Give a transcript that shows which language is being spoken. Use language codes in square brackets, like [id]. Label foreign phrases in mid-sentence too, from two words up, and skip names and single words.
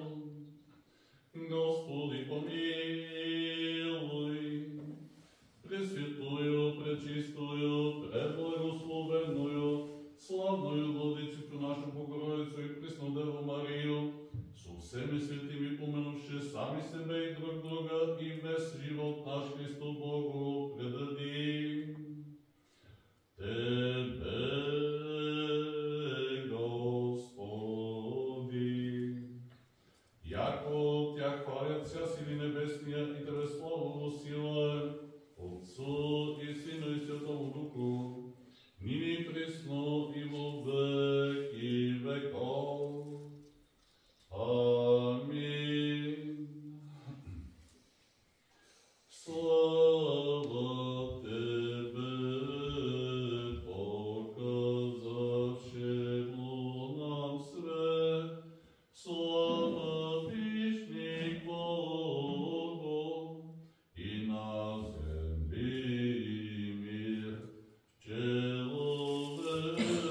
[cu] Господи помилуй, пресвятую, пречистую, преблагословенную, славную Владычицу нашу Богородицу и Преснодеву Марию, со всеми святыми помянувши сами себе и друг друга, и весь живот наш Христу Богу предадим. Тебе, Господи, яко Тя хвалят вся сили небесния и Тебе славу воссилаем, Отцу и Сыну и Святому Духу, ныне и пресно и во веки веков. Аминь. Слава Тебе, показавшему нам свет, слава вишних Богу, и на земле мир человеку.